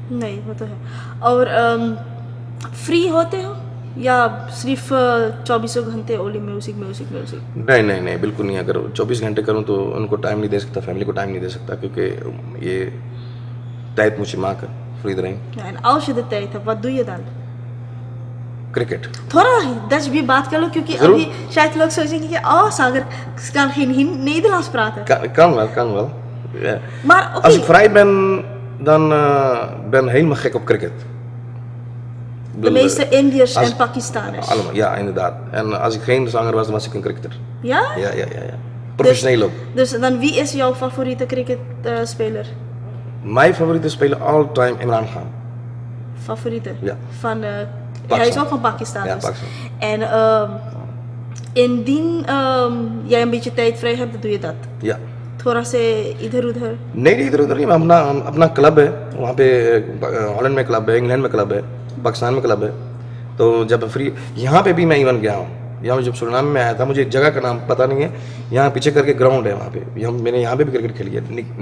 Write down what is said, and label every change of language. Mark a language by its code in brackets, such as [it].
[hi] नहीं, वो तो है। और फ्री होते हो या सिर्फ 24 घंटे ओनली म्यूजिक म्यूजिक म्यूजिक? नहीं, बिल्कुल नहीं। अगर 24 घंटे करूं तो उनको टाइम नहीं दे सकता, फैमिली को टाइम नहीं दे सकता, क्योंकि ये [nl] tijd moet je maken voor iedereen. Ja, en als je de tijd hebt, wat doe je dan? [hi] Cricket. थोड़ा Dutch भी बात कर लो, क्योंकि अभी शायद लोग सोचेंगे कि Sagar [nl] kan geen Nederlands praten. Kan wel. Ja. Maar oké. Als ik vrij ben, dan ben ik helemaal gek op cricket. De meeste Indiërs en Pakistaners. Allemaal, ja, inderdaad. En als ik geen zanger was, dan was ik een cricketer. Ja? Ja. Professioneel ook. Dus dan wie is jouw favoriete cricketspeler? Mijn favoriete speler all time Imran Khan. Favoriete? Ja. Van, hij is ook van Pakistan. Ja, dus. Pakistan. En indien jij een beetje tijd vrij hebt, dan doe je dat? Ja. [hi] थोड़ा से इधर उधर? नहीं, इधर उधर नहीं। अपना club है वहाँ पे, हॉलैंड में क्लब है, इंग्लैंड में क्लब है, पाकिस्तान में क्लब है। तो जब फ्री, यहाँ पे भी मैं इवन गया हूँ। यहाँ जब सुरीनाम में आया था, मुझे जगह का नाम पता नहीं है, यहाँ पीछे करके ग्राउंड है वहाँ पे, मैंने यहाँ पे भी क्रिकेट खेली है।